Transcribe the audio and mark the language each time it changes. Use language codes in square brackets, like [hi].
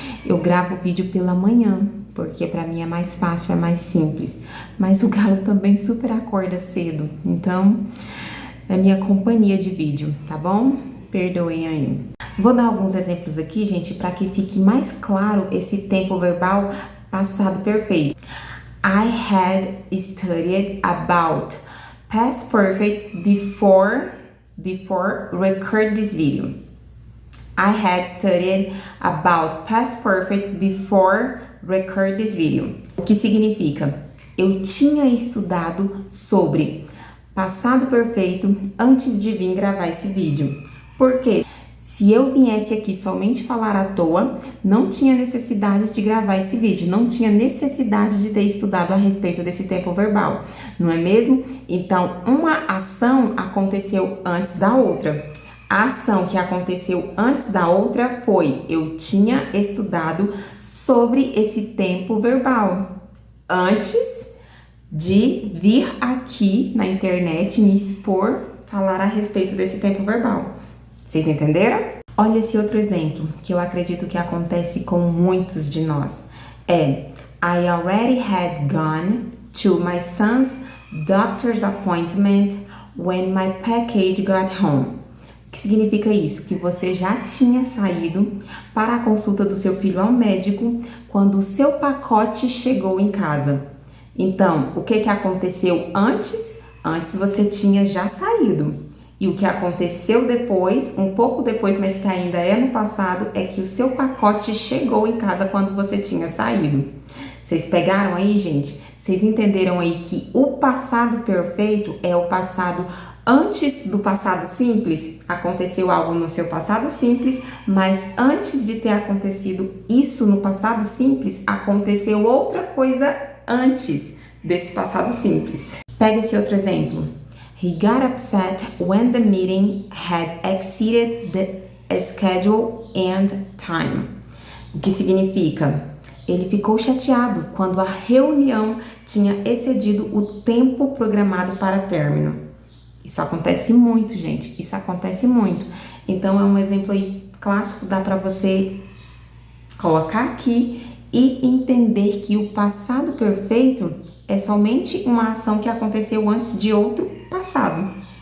[pt] Eu gravo o vídeo pela manhã, porque pra mim é mais fácil, é mais simples. Mas o galo também super acorda cedo, então é minha companhia de vídeo, tá bom? Perdoem aí. Vou dar alguns exemplos aqui, gente, para que fique mais claro esse tempo verbal passado perfeito. [en] I had studied about past perfect before record this video. I had studied about past perfect before record this video. [pt] O que significa? Eu tinha estudado sobre passado perfeito antes de vir gravar esse vídeo. Por quê? Se eu viesse aqui somente falar à toa, não tinha necessidade de gravar esse vídeo, não tinha necessidade de ter estudado a respeito desse tempo verbal, não é mesmo? Então, uma ação aconteceu antes da outra. A ação que aconteceu antes da outra foi: eu tinha estudado sobre esse tempo verbal. antes de vir aqui na internet me expor, falar a respeito desse tempo verbal. Vocês entenderam? Olha esse outro exemplo, que eu acredito que acontece com muitos de nós. [en] I already had gone to my son's doctor's appointment when my package got home. [pt] O que significa isso? Que você já tinha saído para a consulta do seu filho ao médico quando o seu pacote chegou em casa. Então, o que aconteceu antes? Antes você tinha já saído. E o que aconteceu depois, um pouco depois, mas que ainda é no passado, é que o seu pacote chegou em casa quando você tinha saído. Vocês pegaram aí, gente? Vocês entenderam aí que o passado perfeito é o passado antes do passado simples? Aconteceu algo no seu passado simples, mas antes de ter acontecido isso no passado simples, aconteceu outra coisa antes desse passado simples. Pega esse outro exemplo. [en] He got upset when the meeting had exceeded the schedule and time. [pt] O que significa? Ele ficou chateado quando a reunião tinha excedido o tempo programado para término. Isso acontece muito, gente. Isso acontece muito. Então, é um exemplo aí clássico, dá para você colocar aqui e entender que o passado perfeito é somente uma ação que aconteceu antes de outro passado.